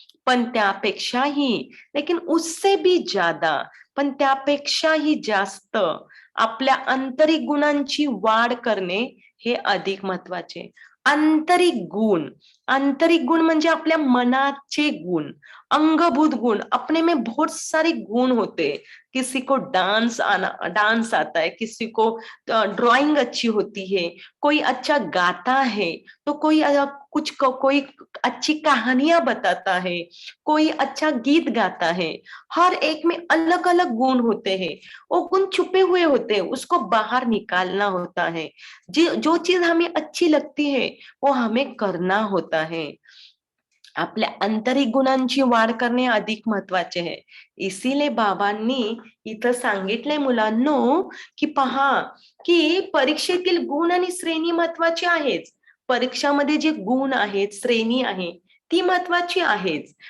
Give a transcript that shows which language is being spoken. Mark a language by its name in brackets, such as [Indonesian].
[Marathi] पण त्यापेक्षाही, [Hindi] लेकिन उससे भी ज्यादा, [Marathi] पण त्यापेक्षाही जास्त आपल्या आंतरिक गुणांची वाढ करणे हे अधिक महत्वाचे. आंतरिक गुण म्हणजे आपल्या मनाचे गुण, अंगभूत गुण. [Hindi] अपने में बहुत सारे गुण होते. किसी को डांस आता है, किसी को ड्राइंग अच्छी होती है, कोई अच्छा गाता है, तो कोई अच्छी कहानियां बताता है, कोई अच्छा गीत गाता है. हर एक में अलग अलग गुण होते हैं. वो गुण छुपे हुए होते हैं, उसको बाहर निकालना होता है. जो चीज हमें अच्छी लगती है वो हमें करना होता है. [Marathi] आपल्या आंतरिक गुणांची वाढ करणे अधिक महत्वाचे आहे. इसीलिए बाबांनी इथं सांगितलंय मुलांनो की पहा, की परीक्षेतील गुण आणि श्रेणी महत्वाची आहेच. परीक्षामध्ये जे गुण आहेत, श्रेणी आहे, ती महत्वाची आहेच.